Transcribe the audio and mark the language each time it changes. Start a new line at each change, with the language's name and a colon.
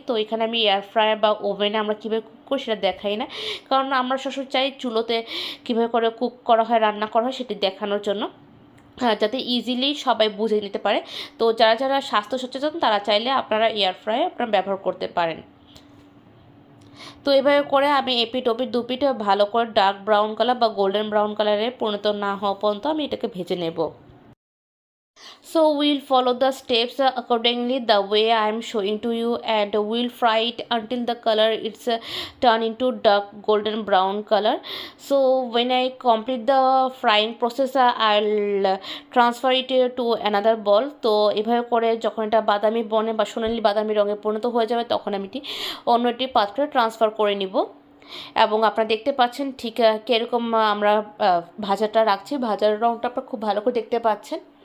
Bangla: তো এখানে আমি এয়ার ফ্রায়ার বা ওভেনে আমরা কীভাবে কুক করি সেটা দেখাই না, কারণ আমরা সবসময় চাই চুলোতে কীভাবে করে কুক করা হয়, রান্না করা হয় সেটি দেখানোর জন্য, যাতে ইজিলি সবাই বুঝে নিতে পারে। তো যারা যারা স্বাস্থ্য সচেতন তারা চাইলে আপনারা এয়ার ফ্রায়ার আপনারা ব্যবহার করতে পারেন। তো এভাবে করে আমি এপিট ওপিট দুপিট ভালো করে ডার্ক ব্রাউন কালার বা গোল্ডেন ব্রাউন কালারে পরিণত না হওয়া পর্যন্ত আমি এটাকে ভেজে নেব।
English: So we'll follow the steps accordingly the way I am showing to you, and we'll fry it until the color it's turn into dark golden brown color. So when I complete the frying process I'll transfer it to another bowl.
Bangla: তো এভাবে করে যখন এটা বাদামি বনে বা সোনালি বাদামি রঙে পরিণত হয়ে যাবে তখন আমি এটি অন্য একটি পাত্রে ট্রান্সফার করে নিব। এবং আপনারা দেখতে পাচ্ছেন ঠিক কীরকম আমরা ভাজাটা রাখছি। ভাজার রঙটা আপনারা খুব ভালো করে দেখতে পাচ্ছেন।